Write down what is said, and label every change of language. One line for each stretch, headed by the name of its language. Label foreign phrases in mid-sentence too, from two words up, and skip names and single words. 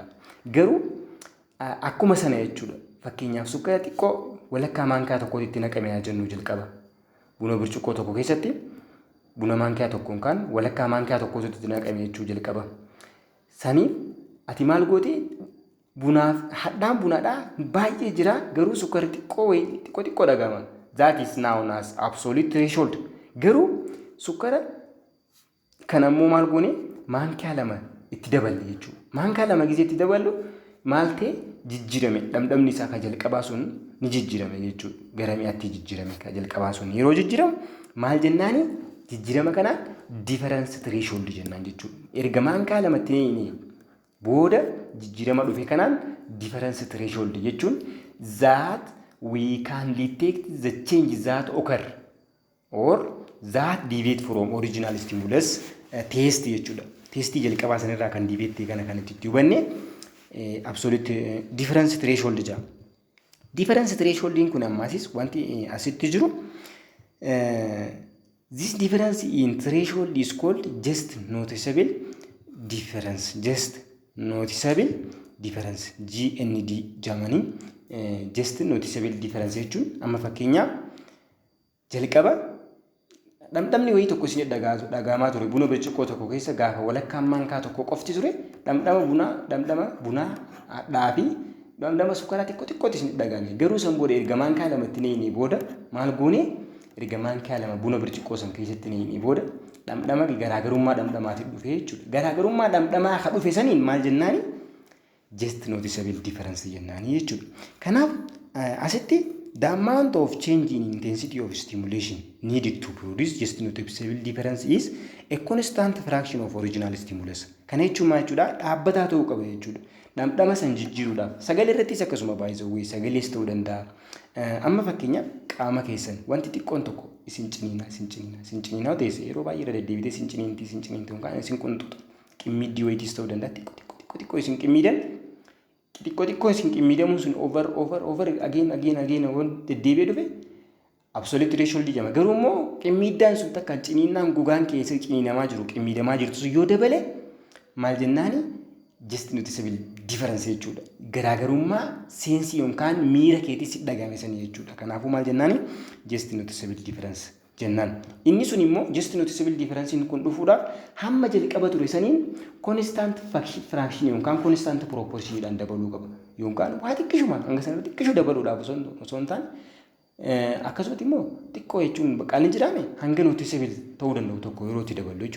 Oromo: Garuu akkuma sana jechuudha. Fakkeenyaaf sukkara xiqqoo walakkaa maankaa tokkootti naqamee jennu jalqaba. Buna birciqoo tokko keessatti buna maankaa tokkoon kan walakkaa maankaa tokkootti naqamee jechuu jalqaba. Saniif ati maal goote bunaaf hadhaan bunaadhaa baay'ee jira garuu sukkara xiqqoo dhagama.
English: That is known as absolute threshold.
Oromo: Garuu sukkara kana immoo maal goone maankaa lama itti daballe jechuudha. Maankaa lama gisee itti daballu maal ta'e jijjiirame. Dhamdhamni isaa kan jalqabaa sun ni jijjiirame jechuudha. Gara mi'aatti jijjiirame kan jalqabaa sun yeroo jijjiiramu maal jennaani? Jijjiirama kanaan
English: difference threshold
Oromo: jennaan jechuudha. Erga maankaa lamatti booda jijjiirama dhufe kanaan
English: difference threshold
Oromo: jechuun
English: that we can detect the change that occur or that deviate from original stimulus test
Oromo: jechuudha. Testii jalqabaa sanirraa kan deviate kana kan itti hubanne absolute difference threshold jedhama.
English: Difference thresholdiin
Oromo: kun ammaasis wanti asitti jiru
English: this difference in threshold is called just noticeable difference. Just noticeable difference. GND Germany. Just noticeable difference
Oromo: jechuun amma fakkeenyaaf jalqaba dhamdhamni wayii tokko isin dhagahamaa ture buna birciqoo tokko keessa gaafa walakkaan maankaa tokko qofti ture dhamdhama bunaa dhaafi dhamdhama sukkaraa xiqqoo isin dhagahame. Garuu san booda erga maankaa lamatti neeyinii booda maal goone erga maankaa lama buna birciqoo san keessatti neeyinii booda dhamdhama garaagarummaa dhamdhamaatiin dhufe jechuudha. Garaagarummaa dhamdhamaa akka dhufe saniin maal jennaani?
English: Just noticeable difference
Oromo: jennaani jechuudha. Kanaaf asitti
English: the amount of change in intensity of stimulation needed to produce just noticeable difference is a constant fraction of original stimulus.
Oromo: Kana jechuun maal jechuudha? Dhaabbataa ta'uu qaba jechuudha. Dhamdhama san jijjiiruudhaaf sagalee irrattis akkasuma baay'isawwee sagalees ta'uu danda'a. Amma fakkeenyaaf qaama keessan wanti xiqqoon tokko isin ciniinaa teesse yeroo baay'ee irra deddeebitee isin ciniinti yookaan isin qunxuxa qimmiddii wayitis ta'uu danda'a. Xiqqoo isin qimmiidan xiqqoo isin qimmiidamuun sun
English: over again
Oromo: waan deddeebi'ee dhufe absolute threshold jedhama. Garuu immoo qimmiidaan sun takka ciniinaan gogaan keessa ciniinamaa jiru qimmiidamaa jirtu sun yoo dabale maal jennaani?
English: Just noticeable difference jechuudha.
Oromo: Garaagarummaa sensii yookaan miira keetis dhagahame sanii jechuudha. Kanaafuu maal jennaani?
English: Just noticeable difference jennaan.
Oromo: Inni sun immoo
English: just noticeable difference
Oromo: kun dhufuudhaaf hamma jalqaba ture saniin
English: constant fraction
Oromo: yookaan
English: constant proportion
Oromo: dabaluu qaba. Yookaan waa xiqqishuma hanga sana xiqqishu dabaluudhaaf osoo hin taane akkasumatti immoo xiqqoo jechuun bakka inni jedhame hanga noticeable ta'uu danda'u tokko yeroo itti dabalu jechuudha.